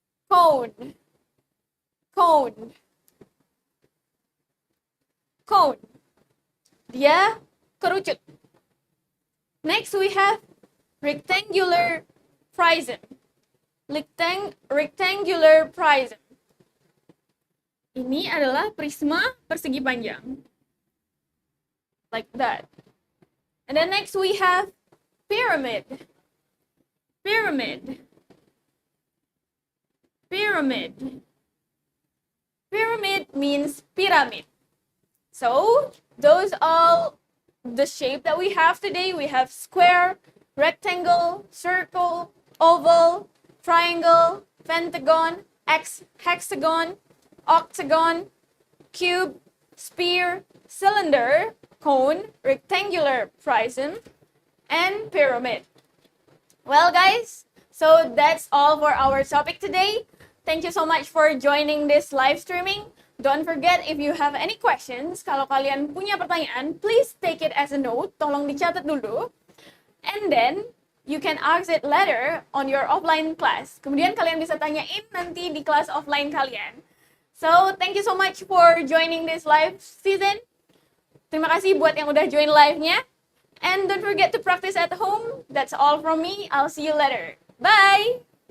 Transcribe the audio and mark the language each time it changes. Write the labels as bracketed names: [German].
[English] Cone. Cone. [Indonesian] Cone. Dia kerucut. [English] Next we have rectangular prism. Rectangular prism. [Indonesian] Ini adalah prisma persegi panjang. [English] Like that. And then next we have pyramid. Pyramid. Pyramid. Pyramid means pyramid. So, those are the shape that we have today. We have square, rectangle, circle, oval, triangle, pentagon, hexagon, octagon, cube, spear, cylinder, cone, rectangular prism, and pyramid. Well, guys, so that's all for our topic today. Thank you so much for joining this live streaming. Don't forget, if you have any questions, [Indonesian] kalau kalian punya pertanyaan, [English] please take it as a note. [Indonesian] Tolong dicatat dulu. [English] And then, you can ask it later on your offline class. [Indonesian] Kemudian kalian bisa tanyain nanti di kelas offline kalian. [English] So, thank you so much for joining this live season. [Indonesian] Terima kasih buat yang udah join live-nya. [English] And don't forget to practice at home. That's all from me. I'll see you later. Bye!